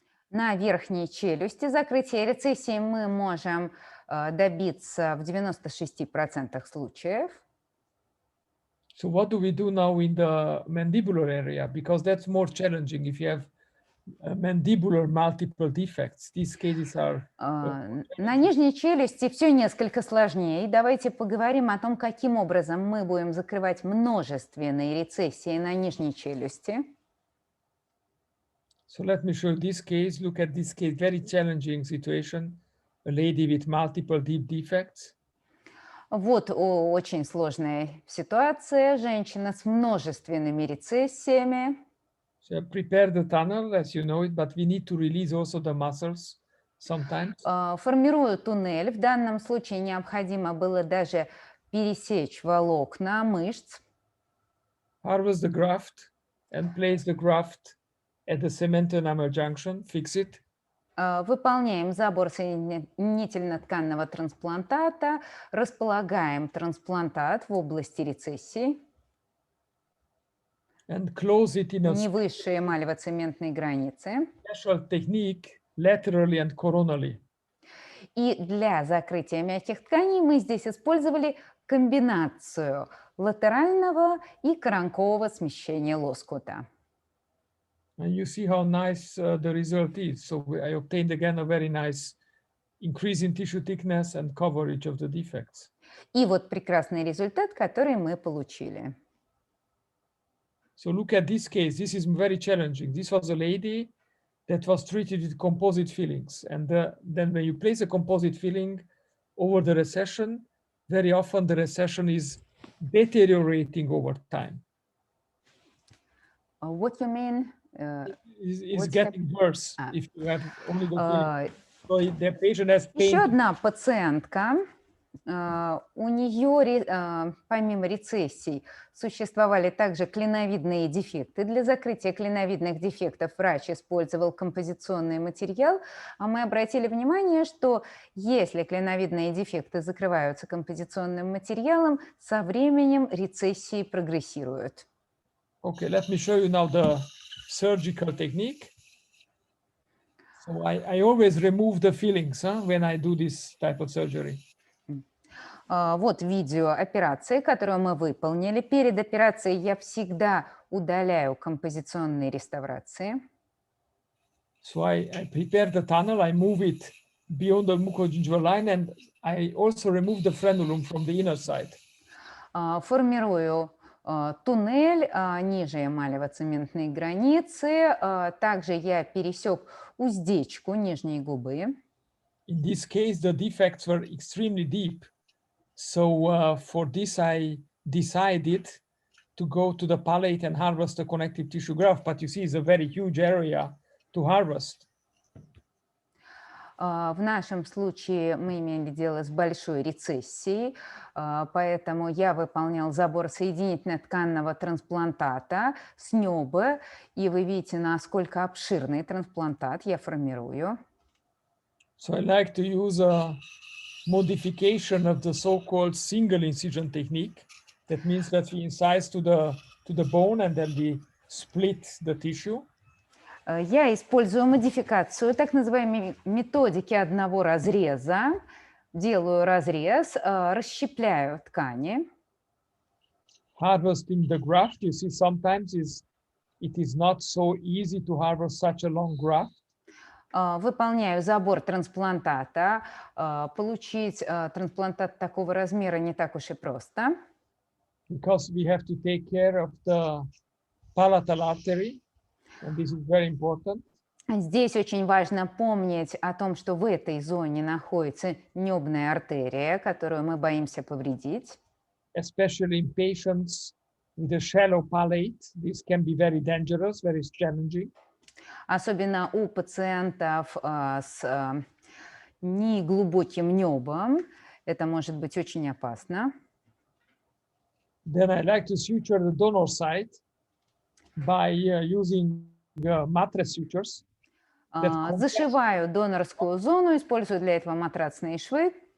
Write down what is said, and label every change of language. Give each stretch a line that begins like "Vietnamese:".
Russian: На верхней челюсти закрытие рецессии мы можем добиться в 96% случаев.
English: So what do we do now in the mandibular area? Because that's more challenging if you have mandibular multiple defects. These cases are...
Russian: На нижней челюсти все несколько сложнее. И давайте поговорим о том, каким образом мы будем закрывать множественные рецессии на нижней челюсти.
English: So let me show you this case. Look at this case, very challenging situation. A lady with multiple deep defects.
Russian: Вот очень сложная ситуация. Женщина с множественными рецессиями.
English: So prepare the tunnel, as you know it, but we need to release also the muscles sometimes.
Russian: Формирую туннель. В данном случае необходимо было даже пересечь волокна мышц.
English: harvest the graft and place the graft at the cement enamel junction, fix it.
Russian: Выполняем забор соединительно-тканного трансплантата, располагаем трансплантат в области рецессии,
English: And close it in a
Russian: не выше эмалево-цементной границы.
English: special technique laterally and coronally.
Russian: И для закрытия мягких тканей мы здесь использовали комбинацию латерального и коронкового смещения лоскута.
English: And you see how nice the result is. So I obtained again a very nice increase in tissue thickness and coverage of the defects. И вот прекрасный результат, который мы получили. So look at this case. This is very challenging. This was a lady that was treated with composite fillings. And then when you place a composite filling over the recession, very often the recession is deteriorating over time. What you mean? It's What's getting worse if you have only the filling. So the patient has pain.
Russian: Еще одна пациентка, у нее помимо рецессий существовали также клиновидные дефекты. Для закрытия клиновидных дефектов врач использовал композиционный материал, а мы обратили внимание, что если клиновидные дефекты закрываются композиционным материалом, со временем рецессии прогрессируют.
English: Okay, let me show you now the surgical technique. So I always remove the fillings when I do this type of surgery.
Russian: Вот видео операции, которую мы выполнили. Перед операцией я всегда удаляю композиционные реставрации.
English: So I prepare the tunnel, I move it beyond the mucogingival line, and I also remove the frenulum from the inner side.
Russian: Формирую туннель ниже эмалево-цементной границы. Также я пересек уздечку нижней губы.
English: In this case, the defects were extremely deep. So for this, I decided to go to the palate and harvest the connective tissue graft. But you see, it's a very huge area to harvest.
Russian: В нашем случае мы имели дело с большой рецессией, поэтому я выполнял забор соединительно-тканного трансплантата с небо, и вы видите, насколько обширный трансплантат я формирую.
English: So I like to use a modification of the so-called single incision technique. That means that we incise to the bone and then we split the tissue.
Russian: Я использую модификацию так называемой методики одного разреза. Делаю разрез, расщепляю ткани.
English: Harvesting the graft, you see, sometimes it is not so easy to harvest such a long graft.
Russian: Выполняю забор трансплантата. Получить трансплантат такого размера не так уж и просто.
English: Because we have to take care of the palatal artery, and this is very important.
Russian: Здесь очень важно помнить о том, что в этой зоне находится небная артерия, которую мы боимся повредить.
English: Especially in patients with a shallow palate, this can be very dangerous, very challenging.
Russian: Особенно у пациентов с неглубоким небом. Это может быть очень опасно.
English: Then I like to suture the donor side by using mattress sutures.
Russian: Зашиваю донорскую зону, использую для этого матрацные швы.